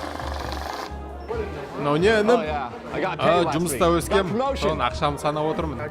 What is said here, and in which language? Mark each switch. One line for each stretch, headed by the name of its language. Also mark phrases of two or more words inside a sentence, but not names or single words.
Kazakh: Мынау не, інім?
English: Oh, yeah. I got paid last week.
Kazakh: Жұмыста өскем,
English: Got promotion.
Kazakh: соған ақшамды санап отырмын.